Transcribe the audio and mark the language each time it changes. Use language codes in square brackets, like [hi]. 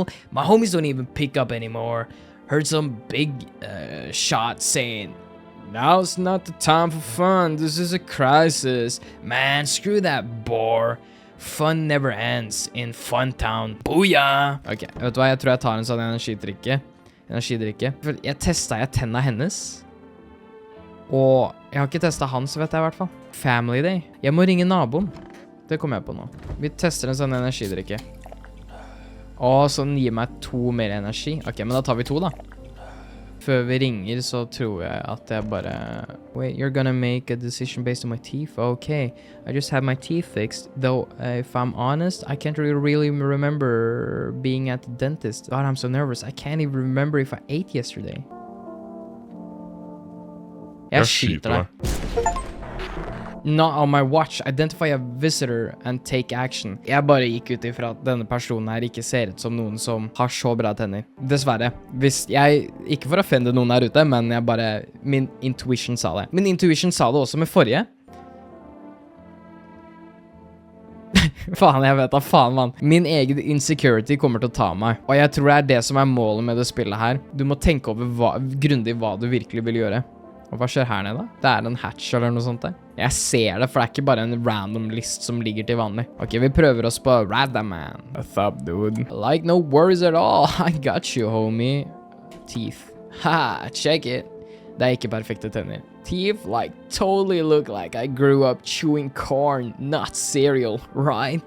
[en] My homies don't even pick up anymore. Heard some big shot saying, now's not the time for fun, this is a crisis. Man, screw that bore. Fun never ends in Fun Town. Booyah! [no] Ok, vet du hva, jeg tror jeg tar en sånn energidrikke. For jeg testet tenna hennes. Og jeg har ikke testet hans, vet jeg I hvert fall. Family Day. Jeg må ringe naboen. Det kommer jeg på nå. Vi tester en sånn energidrikke. Sånn gir meg 2 mer energi. Ok, men da tar vi 2 da. Før vi ringer så tror jeg at jeg bare... [en] Wait, you're gonna make a decision based on my teeth? Okay, I just had my teeth fixed. Though, if I'm honest, I can't really remember being at the dentist. God, I'm so nervous. I can't even remember if I ate yesterday. [no] Jeg skyter deg. [en] Not on my watch. Identify a visitor and take action. [no] Jeg bare gikk ut ifra at denne personen her ikke ser ut som noen som har så bra tenner. Dessverre. Hvis jeg, ikke for å offende noen her ute, men jeg bare, min intuition sa det. Min intuition sa det også med forrige. Faen, jeg vet da, faen mann. Min egen insecurity kommer til å ta meg. Og jeg tror det er det som er målet med det spillet her. Du må tenke over grundig hva du virkelig vil gjøre. Og hva skjer her nede da? Det er en hatch eller noe sånt der. Jeg ser det, for det er ikke bare en random list som ligger til vanlig. [en] Ok, [no] vi prøver oss på [en] Random Man. What's up, dude? Like no worries at all. I got you, homie. Teeth. Ha, check it. [no] Det er ikke perfekte tenner. [en] Teeth like totally look like I grew up chewing corn, not cereal, right?